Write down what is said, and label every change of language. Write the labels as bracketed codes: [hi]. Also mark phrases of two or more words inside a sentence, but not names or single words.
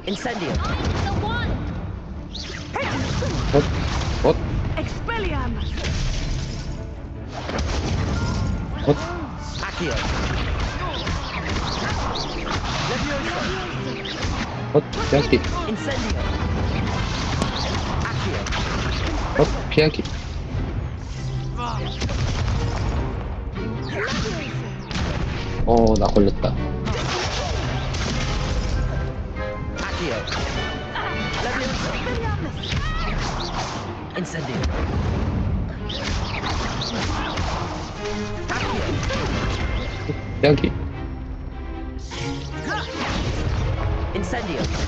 [en] Incendium. The one. What? Expelliarmus. What? Accio. Leviosa. [ko] What? 피하기. Incendio. Accio. [en] What? [ko] 피하기. 나 걸렸다. Accio. Leviosa. Incendio. Accio. 피하기. Incendio.